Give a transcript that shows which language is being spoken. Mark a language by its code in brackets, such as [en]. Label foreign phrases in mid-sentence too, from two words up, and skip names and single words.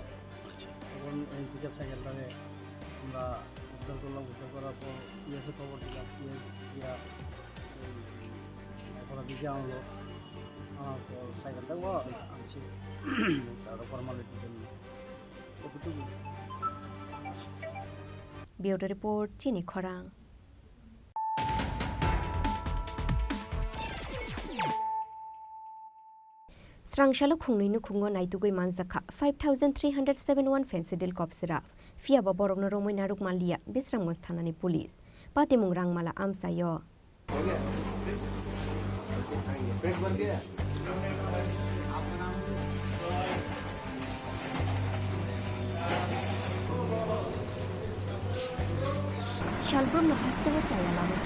[bn] তখন এই দিকে সাইকেলটাকে আমরা উদ্ধার করলাম, উদ্ধার করার পর পিএসে খবর দিলাম, পিএস দিয়া এখন দিকে আনলো, আনার পর সাইকেলটাও আনছি তারও ফর্মালিটির জন্য কতটুকু। [trp] ব্যুরো রিপোর্ট চিনি খরাং। Strangshalo khungni khungo naitugoi manzakha 5371 fensidil kopsira fiaba borokno romoi naruk malia bisramgos thanani police patimung rangmala amsayo Shalbrum no hastawa chaya lamati